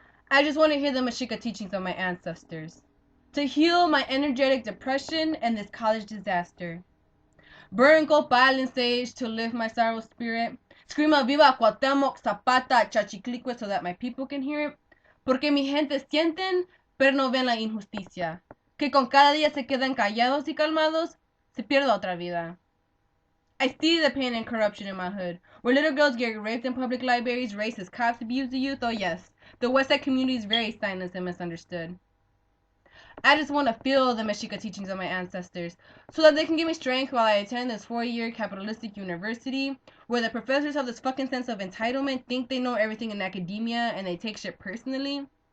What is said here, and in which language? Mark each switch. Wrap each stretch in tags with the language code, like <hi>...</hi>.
<en>I just want to hear the Mexica teachings of my ancestors, to heal my energetic depression and this college disaster. Burn copal and sage to lift my sorrow spirit. Scream a viva Cuauhtémoc, Zapata, Chachiclique so that my people can hear it.</en> <es>Porque mi gente sienten, pero no ven la injusticia. Que con cada día se quedan callados y calmados, se pierde otra vida.</es> <en>I see the pain and corruption in my hood, where little girls get raped in public libraries, racist cops abuse the youth. Oh yes, the Westside community is very silenced and misunderstood. I just want to feel the Mexica teachings of my ancestors so that they can give me strength while I attend this 4-year capitalistic university where the professors have this fucking sense of entitlement, think they know everything in academia, and they take shit personally.</en>